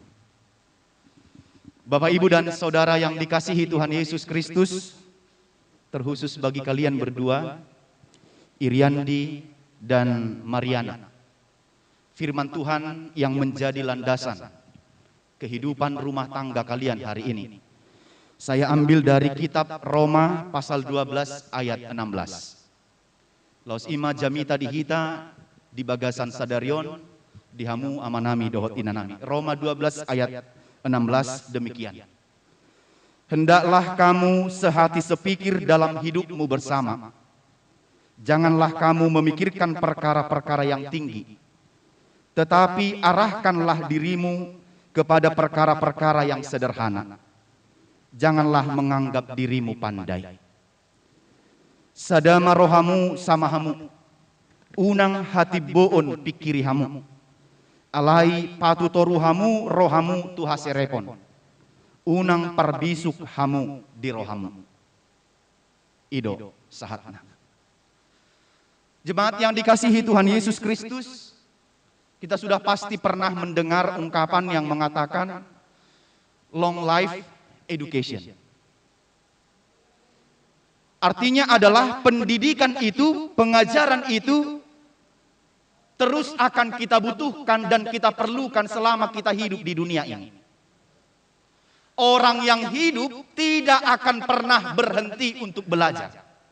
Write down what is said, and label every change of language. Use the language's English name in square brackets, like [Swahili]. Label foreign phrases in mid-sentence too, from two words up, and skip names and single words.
[Indonesian] Bapak, Ibu, dan Saudara yang dikasihi Tuhan Yesus Kristus, terkhusus bagi kalian berdua, Iriandi dan Mariana, firman Tuhan yang menjadi landasan kehidupan rumah tangga kalian hari ini, saya ambil dari kitab Roma pasal 12 ayat 16. [Batak Toba] Laus ima jamita dihita di bagasan sadarion dihamu amanami dohot inanami. [Indonesian] Roma 12 ayat 16 demikian. Hendaklah kamu sehati sepikir dalam hidupmu bersama. Janganlah kamu memikirkan perkara-perkara yang tinggi, tetapi arahkanlah dirimu kepada perkara-perkara yang sederhana. Janganlah menganggap dirimu pandai. [Batak Toba] Sadama rohamu samahamu, unang hati boon pikirihamu, alai patutoruhamu rohamu tuhaserepon, unang parbisuk hamu di rohamu. Ido sahatna. [Indonesian] Jemaat yang dikasihi Tuhan Yesus Kristus, kita sudah pasti pernah mendengar ungkapan yang mengatakan [English] long life education. [Indonesian] Artinya adalah pendidikan itu, pengajaran itu terus akan kita butuhkan dan kita perlukan selama kita hidup di dunia ini. Orang yang hidup tidak akan pernah berhenti untuk belajar.